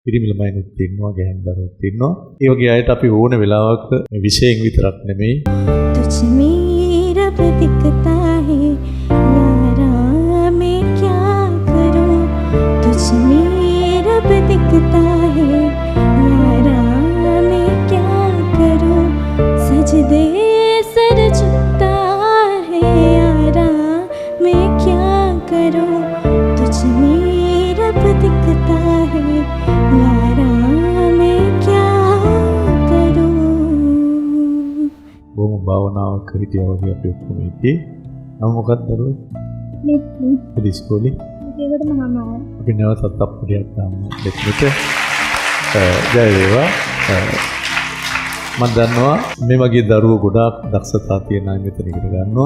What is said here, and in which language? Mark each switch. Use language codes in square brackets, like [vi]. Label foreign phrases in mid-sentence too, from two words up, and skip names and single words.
[si] පිරිමි ළමයිනුත් ඉන්නවා, ගැහැණු දරුවෝත් ඉන්නවා. ඒ වගේ අයට අපි ඕන වෙලාවක විෂයෙන් විතරක් නෙමෙයි [hi] तुझ में रब दिखता है यारा मैं क्या करूं तुझ में रब दिखता है यारा मैं क्या करूं सजदे सर झुकता है यारा मैं क्या करूं तुझ में रब दिखता है यारा मैं क्या करूं [si] බොහොම භාවනාවක් හිටියා වගේ අපි ඔක්කොම ඉතින් නම් මොකක්ද දරුවෝ? මෙත් ඉස්කෝලේ ඒකට මම අපි නැවතත් අප්පුඩියක් ගන්න දෙන්නට ජය වේවා. මම දන්නවා මේ වගේ දරුවෝ ගොඩාක් දක්ෂතා තියෙන අය මෙතන ඉගෙන ගන්නවා.